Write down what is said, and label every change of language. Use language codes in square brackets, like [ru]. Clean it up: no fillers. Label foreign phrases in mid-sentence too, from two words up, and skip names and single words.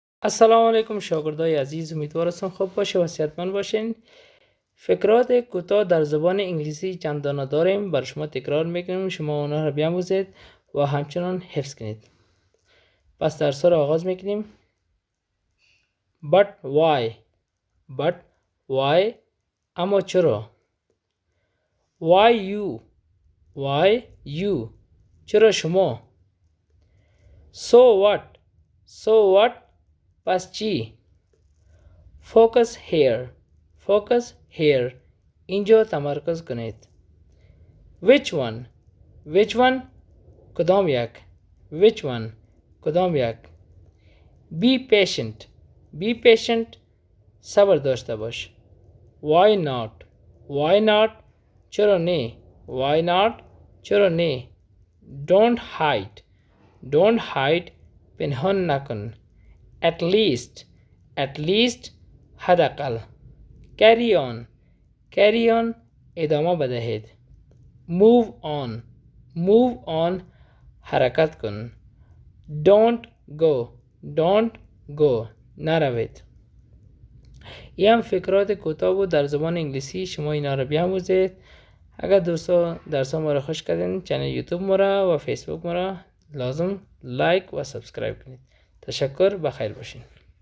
[fa] السلام علیکم شاگردای عزیز، امیدوارم خوب باشه و صحتمند باشین. فقرات کوتاه در زبان انگلیسی چند دانه داریم، برای شما تکرار میکنیم، شما اونها رو بیاموزید و همچنان حفظ کنید. پس درس رو آغاز میکنیم. [en] But why [fa] اما چرا؟ [en] why you [fa] چرا شما؟ [en] so what [fa] پس چی؟ [en] focus here [fa] اینجا تمرکز کنید. [en] which one [fa] کدام یک [en] be patient [fa] صبر داشته باش. [en] why not [fa] چرا نه [en] don't hide [fa] پنهان نکن. [en] at least حداقل. carry on [fa] ادامه بدهید. [en] move on [fa] حرکت کن. [en] don't go نروید. [fa] این هم فقرات کوتاه بود در زبان انگلیسی، شما اینا رو بیاموزید. اگر دوستان درس ما رو خوش کردین، چینل یوتیوب ما را و فیسبوک ما را لازم لایک و سبسکرایب کنید. تشکر، بخیر باشین.